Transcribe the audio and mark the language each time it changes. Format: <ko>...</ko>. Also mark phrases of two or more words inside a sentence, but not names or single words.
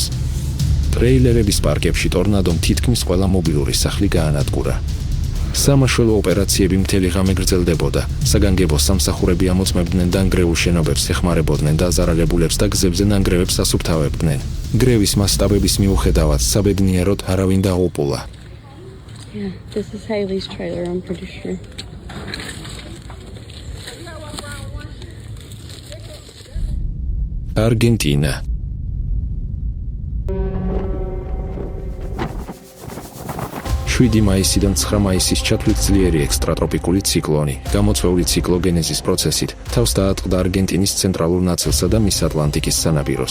<ka>ტრეილერების პარკებში ტორნადომ თითქმის ყველა მობილური სახლი გაანადგურა. სამაშველო ოპერაციები მთელი ღამე გრძელდებოდა. საგანგებო სამსახურები ამოწმებდნენ დანგრეულ შენობებს, ეხმარებოდნენ დაზარალებულებს და გზებზე ნანგრევებს ასუფთავებდნენ. გრევის მასშტაბების მიუხედავად საბედნიეროდ არავინ დაუპულა.</ka> <en>Yeah, this is Hailey's trailer, I'm pretty sure.</en> <ka>არგენტინა. შვიდი მაისიდან 9 მაისის ჩათვლით ძლიერი ექსტრატროპიკული ციკლონი, გამოწვეული ციკლოგენეზის პროცესით, თავს დაატყდა არგენტინის ცენტრალურ ნაწილსა და მის ატლანტიკის სანაპიროს.</ka>